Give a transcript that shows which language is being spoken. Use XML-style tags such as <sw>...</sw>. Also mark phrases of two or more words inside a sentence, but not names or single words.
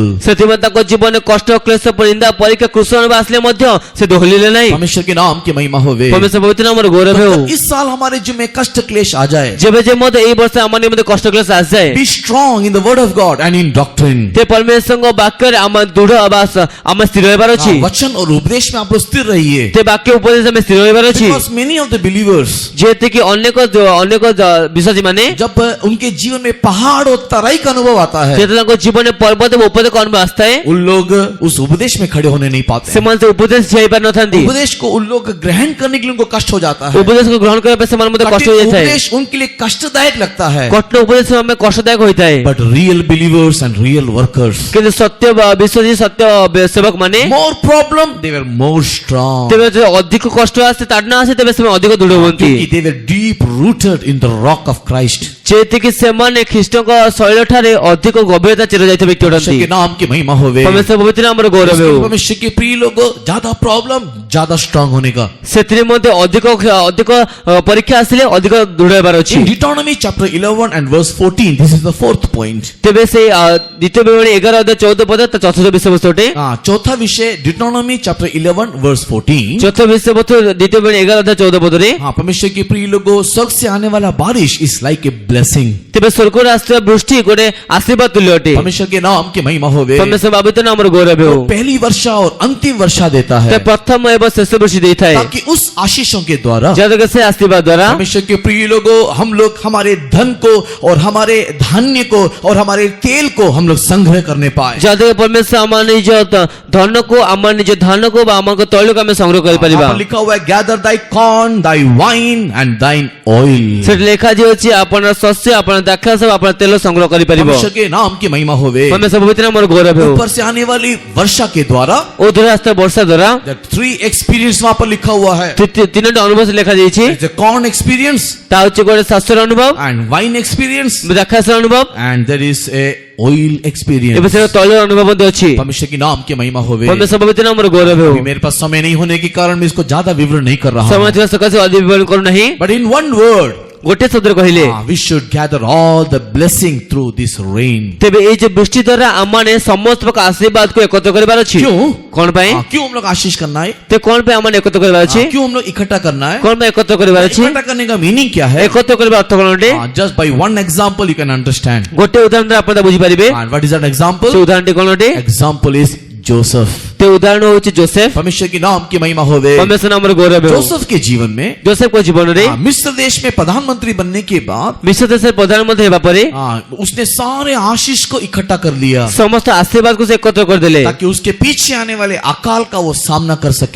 <or>ସେଥିପାଇଁ ତାଙ୍କ ଜୀବନରେ କଷ୍ଟ, କ୍ଲେଶ, ନିନ୍ଦା, ପରୀକ୍ଷା, କୃଷଣ ଆସିଲେ ମଧ୍ୟ ସେ ଦୋହଲିଲେ ନାହିଁ।</or> <hi>परमेश्वर के नाम की महिमा होवे।</hi> <or>ପରମେଶ୍ୱର ପବିତ୍ର ନାମର ଗୌରବ ହେଉ।</or> <hi>इस साल हमारे जीवन में कष्ट क्लेश आ जाए,</hi> <or>ଯେବେ ଯେ ମଧ୍ୟ ଏଇ ବର୍ଷ ଆମ ନିମନ୍ତେ କଷ୍ଟ କ୍ଲେଶ ଆସିଯାଏ,</or> <en>be strong in the word of God and in doctrine।</en> <or>ते ପରମେଶ୍ୱରଙ୍କ ବାକ୍ୟରେ ଆମ ଦୃଢ ଅବାସ ଆମେ ସ୍ଥିର ହେବାର ଅଛି।</or> <hi>वचन और उपदेश में आप लोग स्थिर रहिए।</hi> <or>ते ବାକ୍ୟ ଉପଦେଶ ଆମେ ସ୍ଥିର ହେବାର ଅଛି।</or> <en>Because many of the believers,</en> <or>ଯେତିକି ଅନେକ ବିଶ୍ୱାସୀ ମାନେ</or> <hi>जब उनके जीवन में पहाड़ और तराई का अनुभव आता है,</hi> <or>ଯେତେବେଳେ ତାଙ୍କ ଜୀବନରେ ପର୍ବତ ଏବଂ ଉପଦେଶ ଅନୁଭବ ଆସିଥାଏ,</or> <hi>उन लोग उस उपदेश में खड़े होने नहीं पाते।</hi> <or>ସେମାନେ ସେ ଉପଦେଶ ଠିଆ ହେଇପାରିନଥାନ୍ତି।</or> <hi>उपदेश को उन लोग ग्रहण करने के लिए उनको कष्ट हो जाता है।</hi> <or>ଉପଦେଶକୁ ଗ୍ରହଣ କରିବା ପାଇଁ ସେମାନେ ମଧ୍ୟ କଷ୍ଟ</or> <hi>कठिन</hi> <or>ହୋଇଯାଇଥାଏ।</or> <hi>उपदेश उनके लिए कष्टदायक लगता है।</hi> <or>କଠିନ ଉପଦେଶ ଆମେ କଷ୍ଟଦାୟକ ହୋଇଥାଏ।</or> <en>But real believers and real workers,</en> <or>କିନ୍ତୁ ସତ୍ୟ ବିଶ୍ୱାସୀ ସତ୍ୟ ସେବକ ମାନେ</or> <en>more problem, they were more strong।</en> <or>ତେବେ ଯଦି ଅଧିକ କଷ୍ଟ ଆସେ ତାଡନା ଆସେ ତେବେ ସେମାନେ ଅଧିକ ଦୃଢ ହୁଅନ୍ତି।</or> <en>क्योंकि they were deep rooted in the rock of Christ।</en> <or>ଯେତିକି ସେମାନେ ଖ୍ରୀଷ୍ଟଙ୍କ ଶୈଳ ଠାରେ ଅଧିକ ଗଭୀରତା ଚିର ଯାଇଥିବା ବ୍ୟକ୍ତି</or> <hi>परमेश्वर</hi> <or>ଅଟନ୍ତି।</or> <hi>के नाम की महिमा होवे।</hi> <or>ପରମେଶ୍ୱର ପବିତ୍ର ନାମର ଗୌରବ ହେଉ।</or> <hi>परमेश्वर के प्रिय लोगों, ज्यादा प्रॉब्लम ज्यादा स्ट्रांग होने का।</hi> <or>ସେଥିରେ ମଧ୍ୟ ଅଧିକ ପରୀକ୍ଷା ଆସିଲେ ଅଧିକ ଦୃଢ ହେବାର ଅଛି।</or> <en>In Deuteronomy chapter 11 and verse 14, this is the fourth point।</en> <or>ତେବେ ସେଇ ଦ୍ୱିତୀୟ ବିବରଣୀ 11 ଅଧ୍ୟାୟ 14 ପଦ ତା ଚତୁର୍ଥ ବିଷୟବସ୍ତୁ ଅଟେ।</or> <hi>चौथा विषय Deuteronomy</hi> <en>chapter 11 verse 14।</en> <or>ଚତୁର୍ଥ ବିଷୟବସ୍ତୁ ଦ୍ୱିତୀୟ ବିବରଣୀ 11 ଅଧ୍ୟାୟ 14 ପଦରେ,</or> <hi>परमेश्वर के प्रिय लोगों, स्वर्ग से आने वाला बारिश</hi> <en>is like a blessing.</en> <or>ତେବେ ସ୍ୱର୍ଗରୁ ଆସିଥିବା ବୃଷ୍ଟି ଗୋଟେ ଆଶୀର୍ବାଦ ତୁଲ୍ୟ ଅଟେ।</or> <hi>परमेश्वर के नाम की महिमा होवे।</hi> <or>ପରମେଶ୍ୱର ପବିତ୍ର ନାମର ଗୌରବ ହେଉ।</or> <hi>पहली वर्षा और अंतिम वर्षा देता</hi> <or>ସେ</or> <hi>है,</hi> <or>ପ୍ରଥମ ଏବଂ ଶେଷ ବୃଷ୍ଟି ଦେଇଥାଏ,</or> <hi>ताकि उस आशीषों के द्वारा</hi> <or>ଯାହାଦ୍ୱାରା ସେ ଆଶୀର୍ବାଦ ଦ୍ୱାରା</or> <hi>परमेश्वर के प्रिय लोगों, हम लोग हमारे धन को और हमारे धान्य को और हमारे तेल को हम लोग संग्रह करने पाए।</hi> <or>ଯାହାଦ୍ୱାରା ପରମେଶ୍ୱର ଆମ ନିଜ ଧନକୁ ଆମ ନିଜ ଧାନକୁ ବା ଆମ ତୈଳକୁ ଆମେ ସଂଗ୍ରହ କରିପାରିବା।</or> <hi>यहाँ पर लिखा हुआ है,</hi> <en>gather thy corn, thy wine and thine oil.</en> <or>ସେଠି ଲେଖାଯାଇଛି ଆପଣର ଶସ୍ୟ, ଆପଣର ଦ୍ରାକ୍ଷାରସ, ଆପଣର ତେଲ ସଂଗ୍ରହ କରିପାରିବ।</or> <hi>परमेश्वर के नाम की महिमा होवे।</hi> <or>ପରମେଶ୍ୱର ପବିତ୍ର ନାମର ଗୌରବ ହେଉ।</or> <hi>ऊपर से आने वाली वर्षा के द्वारा,</hi> <or>ଉର୍ଦ୍ଧ୍ୱ ରାସ୍ତା ବର୍ଷା ଦ୍ୱାରା</or> <en>that 3 experience</en> <hi>वहां पर लिखा हुआ है।</hi> <or>ତିନୋଟି ଅନୁଭବ ଲେଖାଯାଇଛି।</or> <en>It's a corn experience</en> <or>ତା ହେଉଛି ଗୋଟେ ଶସ୍ୟର ଅନୁଭବ,</or> <en>and wine experience</en> <or>ଦ୍ରାକ୍ଷାରସର ଅନୁଭବ</or> <en>and there is a oil experience।</en> <or>ଏବେ ସେ ତୈଳର ଅନୁଭବ ମଧ୍ୟ ଅଛି।</or> <hi>परमेश्वर के नाम की महिमा होवे।</hi> <or>ପରମେଶ୍ୱର ପବିତ୍ର ନାମର ଗୌରବ ହେଉ।</or> <hi>अभी मेरे पास समय नहीं होने के कारण मैं इसको ज्यादा विवरण नहीं कर रहा</hi> <or>ସମୟ</or> <hi>हूं।</hi> <or>ଥିବା ସକାଶେ ଅଧିକ ବିବରଣ କରୁନାହିଁ।</or> <en>But in one word,</en> <or>ଗୋଟେ ଶବ୍ଦରେ କହିଲେ,</or> <en>we should gather all the blessing through this rain।</en> <or>ତେବେ ଏଇ ଯୋଉ ବୃଷ୍ଟି ଦ୍ୱାରା ଆମମାନେ ସମସ୍ତ ପ୍ରକାର ଆଶୀର୍ବାଦକୁ ଏକତ୍ର କରିବାର ଅଛି।</or> <hi>क्यों?</hi> <or>କଣ ପାଇଁ?</or> <hi>क्यों हम लोग आशीष करना है?</hi> <or>ते କଣ ପାଇଁ ଆମମାନେ ଏକତ୍ର କରିବାର ଅଛି?</or> <hi>क्यों हम लोग इकट्ठा करना है?</hi> <or>କଣ ପାଇଁ ଏକତ୍ର କରିବାର ଅଛି?</or> <hi>इकट्ठा करने का मीनिंग क्या है?</hi> <or>ଏକତ୍ର କରିବା ଅର୍ଥ କଣ ଅଟେ?</or> <en>Just by one example you can understand।</en> <or>ଗୋଟେ ଉଦାହରଣ ଦ୍ୱାରା ଆପଣ ତା ବୁଝିପାରିବେ।</or> <en>And what is that example?</en> <or>ସେ ଉଦାହରଣଟି କଣ ଅଟେ?</or> <en>Example is Joseph।</en> <or>ତେ ଉଦାହରଣ ହେଉଛି ଜୋସେଫ</or> <hi>परमेश्वर के नाम की महिमा होवे।</hi> <or>ପରମେଶ୍ୱର ନାମର ଗୌରବ ହୋ</or> <hi>जोसेफ के जीवन में</hi> <or>ଜୋସେଫ କୋ ଜୀବନ ରେ</or> <hi>मिस्र देश में प्रधानमंत्री बनने के बाद</hi> <or>ମିସ୍ର ଦେଶର ପ୍ରଧାନମନ୍ତ୍ରୀ ହେବା ପରେ</or> <hi>उसने सारे आशीष को इकट्ठा कर लिया</hi> <or>ସମସ୍ତ ଆଶୀର୍ବାଦ କୋ ସେ ଏକତ୍ର କର ଦେଲେ</or> <hi>ताकि उसके पीछे आने वाले अकाल का वो सामना कर सके।</hi>